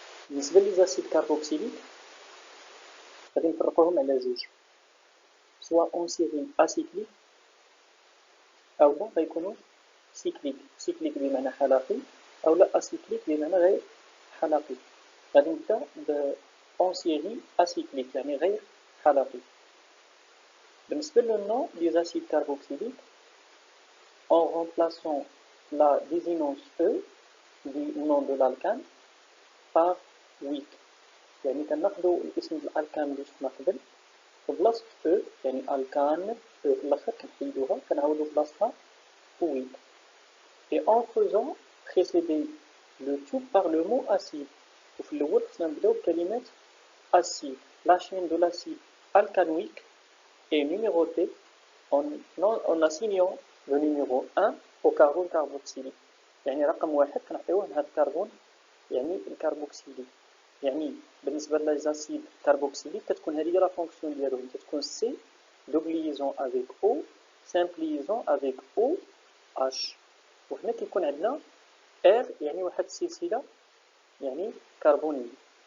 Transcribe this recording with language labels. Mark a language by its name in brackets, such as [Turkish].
[Arabic] بالنسبة لي زاسيد كاربوكسيليك غادي نفرقوهم على جوج، سوا اون سيرين اسيكليك او لا غيكونوا سيكليك. سيكليك بمعنى حلقي او لا اسيكليك بمعنى غير حلقي. غادي نبدا ب اون سيري اسيكليك يعني غير حلقي. بالنسبة للنوع [French] des acides carboxyliques, en remplaçant la désinence E du nom de l'alcane par weak. [Arabic] يعني كناخدو الاسم ديال الالكان اللي شفنا قبل في بلاصة E يعني الكان في الاخر كنحيدوها كنعاودو بلاصتها weak. [French] Et en faisant précéder le tout par le mot acide. [Arabic] وفي الأول خصنا نبداو بكلمة acide. [French] La chaîne de l'acide alcanoïque est numérotée en assignant le numéro 1 au carbone carboxylique. [Arabic] يعني رقم واحد كنعطيوه لهذا الكربون يعني الكربوكسيليك. يعني بالنسبة للزاسيد كاربوكسيليك كتكون هذه هي لا فونكسيون ديالهم، كتكون سي دوبل ليزون افيك او سامبل ليزون افيك او اش. وهنا كيكون عندنا ار يعني واحد السلسلة يعني كربونية.